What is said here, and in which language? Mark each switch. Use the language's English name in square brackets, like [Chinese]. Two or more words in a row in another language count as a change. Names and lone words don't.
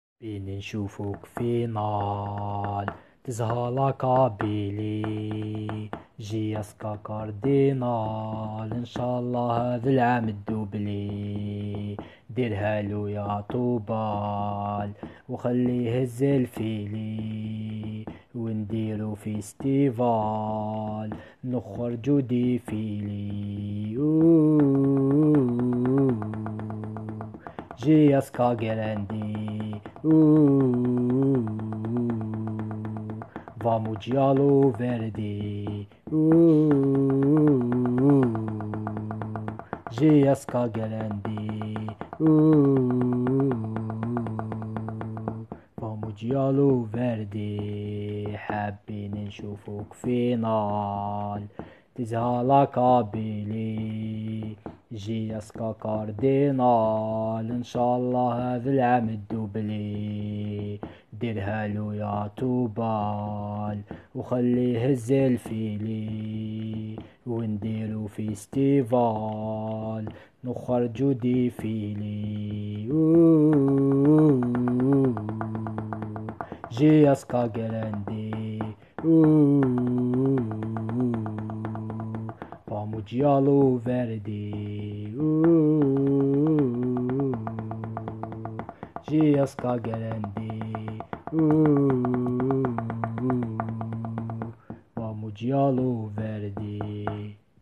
[Arabic] بين نشوفوك في نار تزهى قابيلي جياسكا كاردينال ان شاء الله هذا العام الدوبلي ديرها له يا طوبال وخليه يهز الفيلي ونديرو فيستيفال نخرجو ديفيلي [Italian] جياسكا جراندي vamos giallo verde GSK grande vamos giallo verde حابين [Arabic] نشوفوك فينال تزهى قابلي جياسكا كاردينال ان شاء الله هذا العام الدوبلي ديرها له يا طوبال وخليه يهز الفيلي ونديرو فيستيفال نخرجو ديفيلي [Italian] جياسكا جراندي vamos giallo verde GSK grande vamos giallo verde